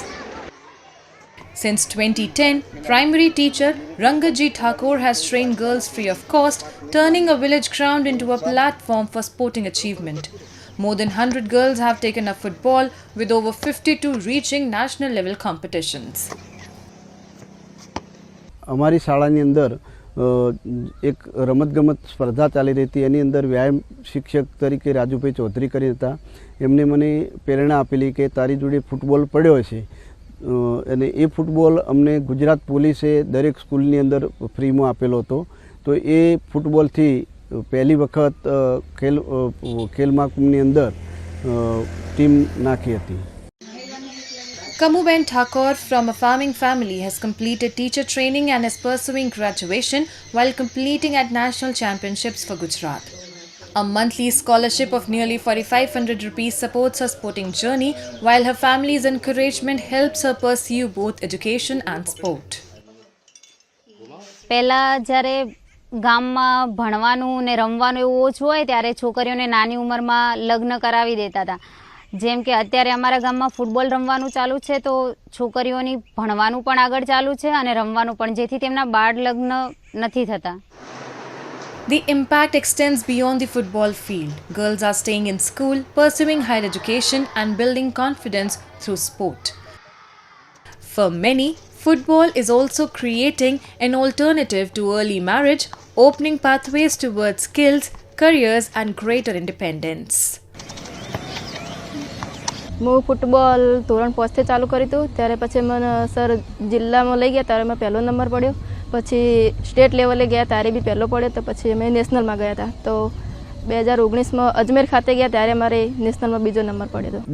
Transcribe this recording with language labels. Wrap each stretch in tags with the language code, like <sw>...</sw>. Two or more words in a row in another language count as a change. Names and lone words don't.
<en>Since 2010, primary teacher Rangaji Thakur has trained girls free of cost, turning a village ground into a platform for sporting achievement. More than 100 girls have taken up football, with over 52 reaching national level competitions.</en> <gu>અમારી શાળાની અંદર એક રમતગમત સ્પર્ધા ચાલી રહી હતી. એની અંદર વ્યાયામ શિક્ષક તરીકે રાજુભાઈ ચૌધરી કરી હતા. એમને મને પ્રેરણા આપેલી કે તારી જોડે ફૂટબોલ પડ્યો છે અને એ ફૂટબોલ અમને ગુજરાત પોલીસે દરેક સ્કૂલની અંદર ફ્રીમાં આપેલો હતો. તો એ ફૂટબોલથી પહેલી વખત ખેલ મહાકુંભની અંદર ટીમ નાખી હતી.</gu> <en>Kamuben Thakur from a farming family has completed teacher training and is pursuing graduation while competing at national championships for Gujarat. A monthly scholarship of nearly 4,500 rupees supports her sporting journey, while her family's encouragement helps her pursue both education and sport.</en> <gu>પહેલાં જ્યારે ગામમાં ભણવાનું ને રમવાનું એવું ઓછું હોય ત્યારે છોકરીઓને નાની ઉંમરમાં લગ્ન કરાવી દેતા હતા. જેમ કે અત્યારે અમારા ગામમાં ફૂટબોલ રમવાનું ચાલુ છે તો છોકરીઓની ભણવાનું પણ આગળ ચાલુ છે અને રમવાનું પણ, જેથી તેમના બાળ લગ્ન નથી થતા.</gu> <en>The impact extends beyond the football field. Girls are staying in school, pursuing higher education and building confidence through sport. For many, football is also creating an alternative to early marriage, opening pathways towards skills, careers and greater independence.</en> <gu>હું ફૂટબોલ ધોરણ 5થી ચાલુ કર્યું હતું. ત્યારે પછી મને સર જિલ્લામાં લઈ ગયા ત્યારે મેં પહેલો નંબર પડ્યો. પછી</gu> <en>state level</en> <gu>ગયા ત્યારે બી પહેલો પડ્યો. તો પછી અમે નેશનલમાં ગયા હતા. તો 2019માં અજમેર ખાતે ગયા ત્યારે મારે નેશનલમાં બીજો નંબર પડ્યો હતો.</gu>